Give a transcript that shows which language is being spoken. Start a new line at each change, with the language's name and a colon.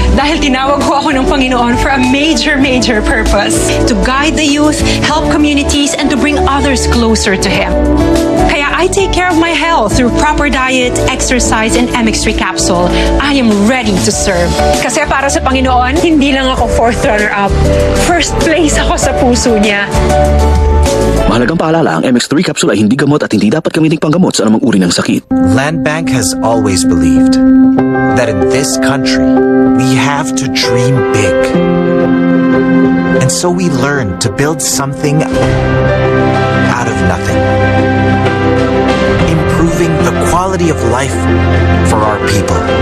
Filipino: Dahil tinawag ko ako ng Panginoon for a major purpose.
English: To guide the youth, help communities, and to bring others closer to Him. Kaya I take care of my health through proper diet, exercise, and MX3 capsule.
Filipino: I am ready to serve. Kasi para sa Panginoon, hindi lang ako fourth runner-up. First place ako sa puso niya. Mahalagang paalala, ang MX3 capsule ay hindi gamot at hindi dapat gamiting panggamot sa anumang uri ng sakit.
English: Land Bank has always believed that in this country, we have to dream big. And so we learn to build something out of nothing. Improving the quality of life for our people.